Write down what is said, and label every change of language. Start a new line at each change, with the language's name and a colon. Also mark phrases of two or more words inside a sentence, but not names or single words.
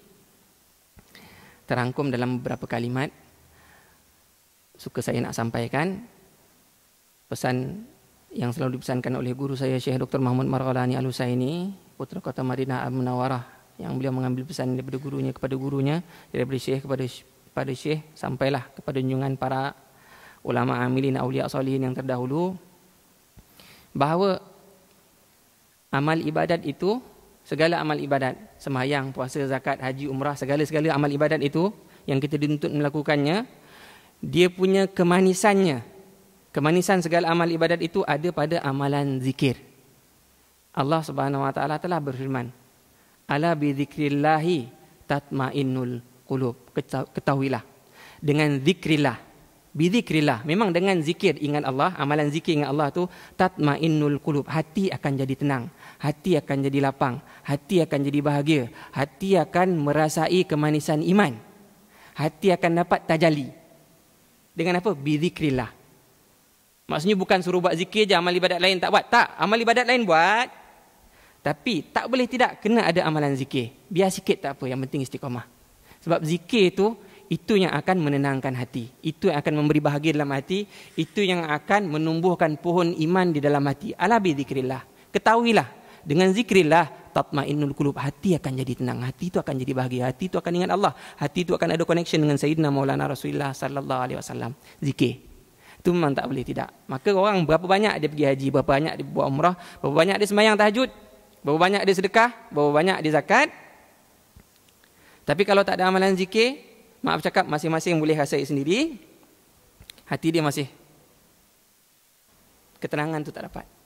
Malay: Terangkum dalam beberapa kalimat suka saya nak sampaikan. Pesan yang selalu dipesankan oleh guru saya Syekh Dr. Mahmud Marghalani Al-Husaini, putra kota Madinah Al-Munawwarah, yang beliau mengambil pesan daripada gurunya kepada gurunya, daripada Syekh kepada Syekh, sampailah kepada junjungan para ulama amilin, aulia salihin yang terdahulu. bahawa amal ibadat itu, segala amal ibadat, sembahyang, puasa, zakat, haji, umrah, segala-segala amal ibadat itu yang kita dituntut melakukannya, dia punya kemanisannya. Kemanisan segala amal ibadat itu ada pada amalan zikir. Allah
Arabic: سبحانه وتعالى
Malay: telah berfirman,
Arabic: "ألا بذكر الله تطمئن القلوب."
Malay: Ketahuilah, dengan zikrillah,
Arabic: بذكر الله,
Malay: memang dengan zikir ingat Allah, amalan zikir ingat Allah tu
Arabic: تطمئن القلوب,
Malay: hati akan jadi tenang, hati akan jadi lapang, hati akan jadi bahagia, hati akan merasai kemanisan iman, hati akan dapat tajalli. Dengan apa?
Arabic: بذكر الله.
Malay: Maksudnya bukan suruh buat zikir je, amal ibadat lain tak buat. Tak, amal ibadat lain buat. Tapi tak boleh tidak kena ada amalan zikir. Biar sikit tak apa, yang penting istiqamah. Sebab zikir itu yang akan menenangkan hati. Itu yang akan memberi bahagia dalam hati. Itu yang akan menumbuhkan pohon iman di dalam hati.
Arabic: ألا بذكر الله.
Malay: Ketahuilah, dengan zikrillah
Arabic: تطمئن القلوب,
Malay: hati akan jadi tenang, hati itu akan jadi bahagia, hati itu akan ingat Allah, hati itu akan ada connection dengan Sayyidina Maulana Rasulullah
Arabic: صلى الله عليه وسلم.
Malay: Zikir itu memang tak boleh tidak. Maka orang berapa banyak dia pergi haji, berapa banyak dia buat umrah, berapa banyak dia sembahyang tahajud, berapa banyak dia sedekah, berapa banyak dia zakat, tapi kalau tak ada amalan zikir, maaf cakap, masing-masing boleh rasa sendiri, hati dia masih ketenangan tu tak dapat.